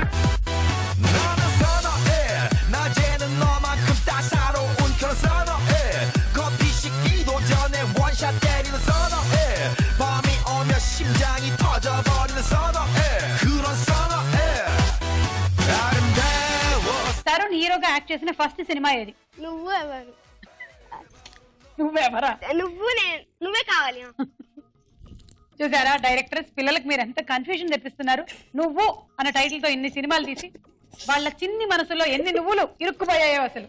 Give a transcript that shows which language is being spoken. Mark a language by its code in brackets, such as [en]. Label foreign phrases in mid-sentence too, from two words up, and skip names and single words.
[ko] 나는 선어해. 낮에는 너만큼 따사로운 그런 선어해. 커피 식기도 전에 원샷 때리는 선어해. 밤이 오면 심장이 터져버리는 선어해. 그런 선어해. 아름다워. [te] తరుణ్ హీరోగా యాక్ట్ చేసిన [en] first cinema [te] ఏది? నువ్వు ఎవరు? నువ్వెవరా? నువ్వే కావాలి. చూసారా డైరెక్టర్స్, పిల్లలకు మీరు ఎంత కన్ఫ్యూజన్ తెప్పిస్తున్నారు. నువ్వు అన్న టైటిల్ తో ఇన్ని సినిమాలు తీసి వాళ్ళ చిన్ని మనసులో ఎన్ని నువ్వులు ఇరుక్కుపోయాయో అసలు.